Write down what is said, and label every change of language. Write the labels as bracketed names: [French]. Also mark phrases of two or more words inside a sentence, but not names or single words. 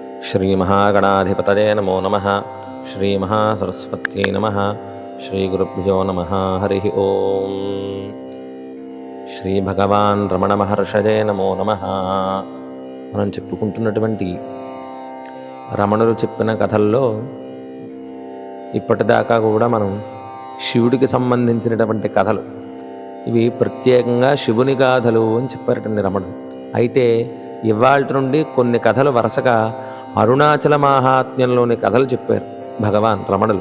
[Sanskrit] श्रीमहागणाधिपतये नमो नमः। श्रीमहासरस्वत्यै नमः। श्रीगुरुभ्यो नमः। हरिः ओम्। श्रीभगवान् रमणमहर्षये नमो नमः। [Telugu] మనం చెప్పుకుంటున్నటువంటి రమణులు చెప్పిన కథల్లో ఇప్పటిదాకా కూడా మనం శివుడికి సంబంధించినటువంటి కథలు, ఇవి ప్రత్యేకంగా శివుని గాథలు అని చెప్పారటండి రమణుడు. అయితే ఇవాళ నుండి కొన్ని కథలు వరుసగా అరుణాచల మాహాత్మ్యంలోని కథలు చెప్పారు భగవాన్ రమణులు.